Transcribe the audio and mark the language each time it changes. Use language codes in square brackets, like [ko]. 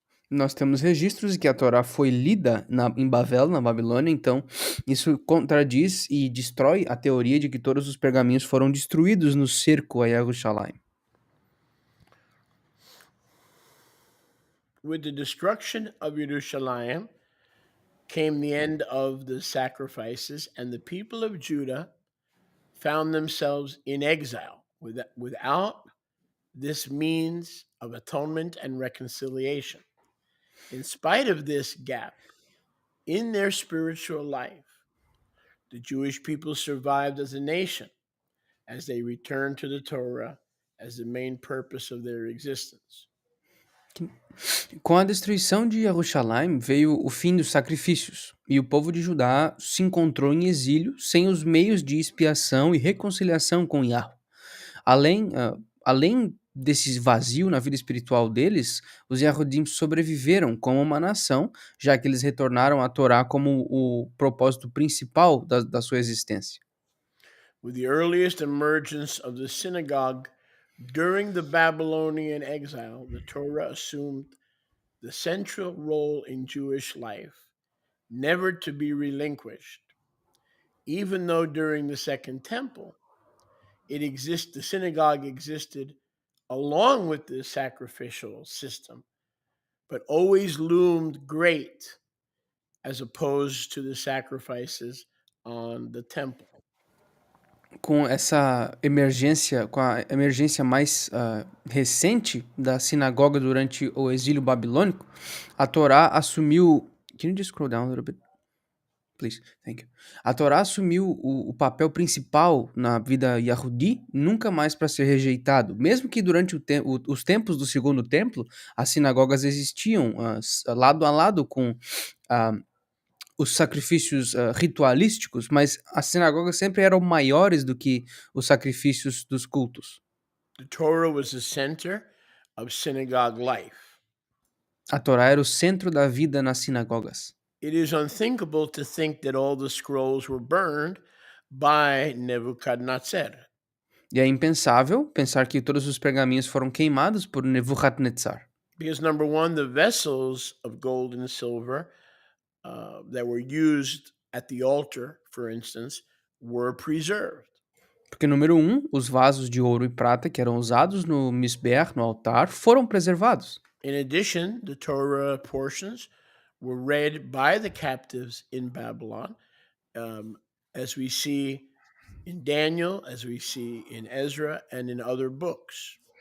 [pt] Nós temos registros de que a Torá foi lida em Bavel, na Babilônia, então isso contradiz e destrói a teoria de que todos os pergaminhos foram destruídos no cerco a Yerushalayim. [en] With the destruction of Jerusalem came the end of the sacrifices, and the people of Judah found themselves in exile without this means of atonement and reconciliation. In spite of this gap in their spiritual life, the Jewish people survived as a nation as they returned to the Torah as the main purpose of their existence. [pt] Com a destruição de Jerusalém veio o fim dos sacrifícios, e o povo de Judá se encontrou em exílio sem os meios de expiação e reconciliação com Yahweh. Além desse vazio na vida espiritual deles, os Yahudim sobreviveram como uma nação, já que eles retornaram à Torá como o propósito principal da sua existência. [en] With the earliest emergence of the synagogue during the Babylonian exile, the Torah assumed the central role in Jewish life, never to be relinquished. Even though during the Second Temple, the synagogue existed along with the sacrificial system, but always loomed great as opposed to the sacrifices on the temple. [pt] Com a emergência mais recente da sinagoga durante o exílio babilônico, a Torá assumiu. [en] Can you just scroll down a little bit? Please, thank you. [pt] A Torá assumiu o papel principal na vida Yahudi, nunca mais para ser rejeitado. Mesmo que durante os tempos do Segundo Templo, as sinagogas existiam lado a lado com ah, os sacrifícios ritualísticos, mas as sinagogas sempre eram maiores do que os sacrifícios dos cultos. [en] The Torah was the center of synagogue life. [pt] A Torá era o centro da vida nas sinagogas. [en] It is unthinkable to think that all the scrolls were burned by Nebuchadnezzar. [pt] E é impensável pensar que todos os pergaminhos foram queimados por Nebuchadnezzar. [en] Because number one, the vessels of gold and silver that were used at the altar, for instance, were preserved. [pt] Porque, número um, os vasos de ouro e prata que eram usados no misber, no altar, foram preservados. [en] In addition, the Torah portions were read by the captives in Babylon, as we see in Daniel, as we see in Ezra, and in other books.